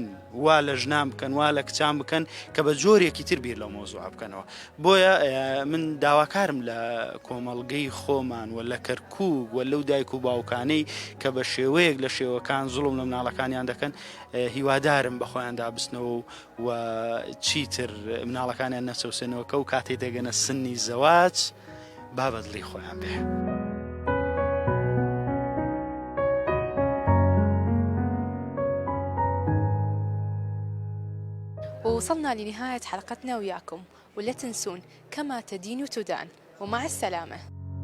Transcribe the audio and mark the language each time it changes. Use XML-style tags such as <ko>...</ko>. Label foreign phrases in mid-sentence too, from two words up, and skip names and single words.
<ckb>وا لە ژنان بکەن وا لە کچان بکەن کە بە جۆرێکی تر بیر لەو مۆزوع بکەنەوە بۆیە من داواکارم لە کۆمەڵگەی خۆمان و لە کەرکووک و لەو دایک و باوکانەی کە بە شێوەیەک لە شێوەکان زوڵم لە مناڵەکانیان دەکەن هیوادارم بە خۆیان دابستنەوە و چیتر مناڵەکانیان نەچەوسێنەوە کە و کاتێ دەگەنە سنی زەواج بابەدڵی خۆیان بێ.</ckb> <ar>ووصلنا لنهاية حلقتنا وياكم ولا تنسون كما تدين تدان ومع السلامة.</ar>